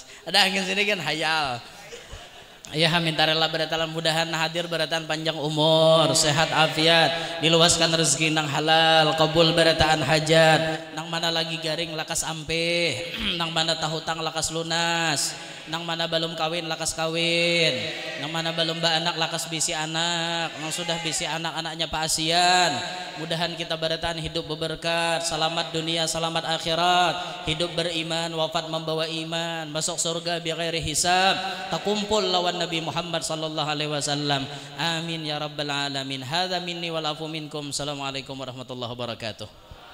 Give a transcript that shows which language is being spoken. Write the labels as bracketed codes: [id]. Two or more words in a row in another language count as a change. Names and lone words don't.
[bjn] Ada angin sini kan hayal. Ya minta rela beratalan mudahan hadir beratan panjang umur, sehat afiat, diluaskan rezeki nang halal, kabul berataan hajat, nang mana lagi garing lakas ampe, nang mana tahutang lakas lunas, nang mana belum kawin lakas kawin, nang mana belum anak lakas bisi anak, nang sudah bisi anak-anaknya paasian. Mudahan kita berataan hidup berberkat, selamat dunia, selamat akhirat, hidup beriman, wafat membawa iman, masuk surga [ar] بغير حساب, [bjn] takumpul lawan Nabi Muhammad [ar] صلى الله عليه وسلم. آمين يا رب العالمين. هذا مني والعفو منكم. السلام عليكم ورحمة الله وبركاته.